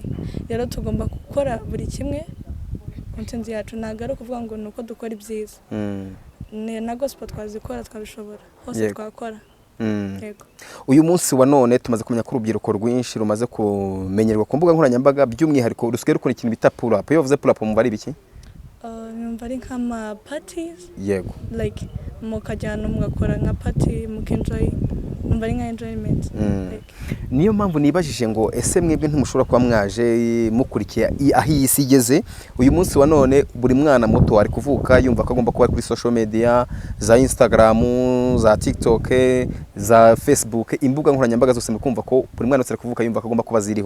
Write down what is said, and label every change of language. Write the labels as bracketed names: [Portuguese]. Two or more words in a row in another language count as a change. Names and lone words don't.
[Kinyarwanda] Rero tugomba gukora buri kimwe ku ntsinzi yacu. Ntabwo ari ukuvuga ngo nuko dukora ibyiza. Na gospel twazikora twabishobora hose twakora. yego. uyu munsi wa none tumaze kumenya ko urubyiruko rwinshi rumaze kumenyerwa ku mbuga nkoranyambaga by'umwihariko rusigaye rukora ikintu bita [English] pull up. [Kinyarwanda] Iyo bavuze [English] pull up [Kinyarwanda] mumva ari ibiki? Numva ari nk'ama parties Yego. like mukajyana mugakora nka party mukenjoy, numva ari nka enjoyment. Niyo mpamvu nibajije ngo ese mwebwe ntimushobora kuba mwaje mukurikiye aho iyi si igeze. Uyu munsi wa none buri mwana muto ari kuvuka yumva ko agomba kuba kuri [English] social media [Kinyarwanda] za Instagram, za TikTok, za Facebook, imbuga nkoranyambaga zose mukumva ko buri mwana wese ari kuvuka yumva ko agomba kuba ziriho.